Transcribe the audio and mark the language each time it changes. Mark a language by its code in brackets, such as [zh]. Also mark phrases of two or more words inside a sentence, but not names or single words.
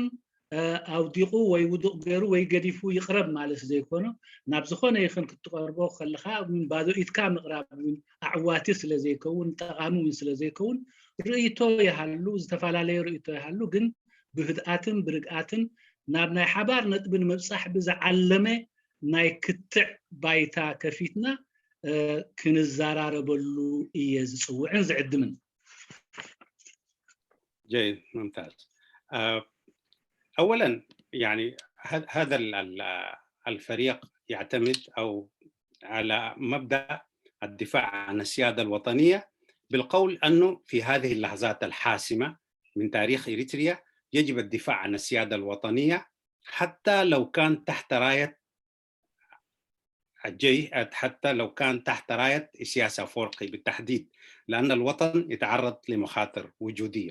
[ti] ኣውዲቑ ወይ ውዱቕ ገይሩ ወይ ገዲፉ ይቕረብ ማለት ዘይኮነ ናብ ዝኾነ ይኹን ክትቀርቦ ከለካ ባዶ ኢድካ ምቕራብ ኣዕዋቲ ስለዘይከውን ጠቃሚ ስለዘይከውን ርእይቶ ይሃሉ ዝተፈላለዩ ርእይቶ ይሃሉ ግን ብህድኣትን ብርግኣትን ናብ ናይ ሓባር ነጥቢ ንምብፃሕ ብዝዓለመ ናይ ክትዕ ባይታ ከፊትና ክንዘራረበሉ እየ ዝፅውዕን ዝዕድምን። [ar] جيد ممتاز. أولا يعني هذا الفريق يعتمد أو على مبدأ الدفاع عن السيادة الوطنية بالقول أنه في هذه اللحظات الحاسمة من تاريخ إريتريا يجب الدفاع عن السيادة الوطنية حتى لو كان تحت راية حتى لو كان تحت راية سياسة أفورقي بالتحديد، لأن الوطن يتعرض لمخاطر وجودية.